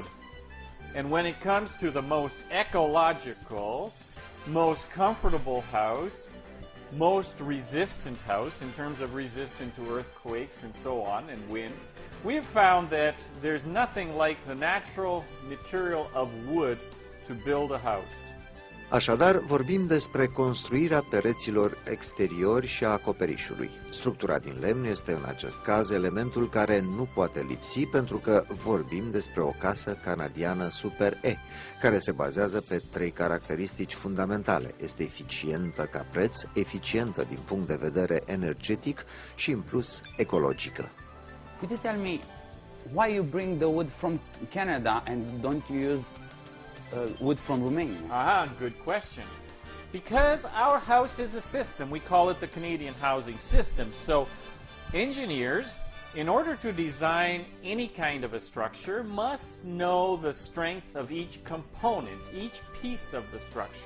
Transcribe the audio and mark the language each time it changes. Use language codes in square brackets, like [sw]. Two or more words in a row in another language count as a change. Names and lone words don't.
[en] And when it comes to the most ecological, most comfortable house, most resistant house in terms of resistant to earthquakes and so on and wind, we have found that there's nothing like the natural material of wood to build a house. [ro] Așadar, vorbim despre construirea pereților exteriori și a acoperișului. Structura din lemn este în acest caz elementul care nu poate lipsi pentru că vorbim despre o casă canadiană Super E, care se bazează pe 3 caracteristici fundamentale. Este eficientă ca preț, eficientă din punct de vedere energetic și, în plus, ecologică. [en] Could you tell me why you bring the wood from Canada and don't you use wood from Romania? Good question. Because our house is a system, we call it the Canadian housing system. So engineers, in order to design any kind of a structure, must know the strength of each component, each piece of the structure.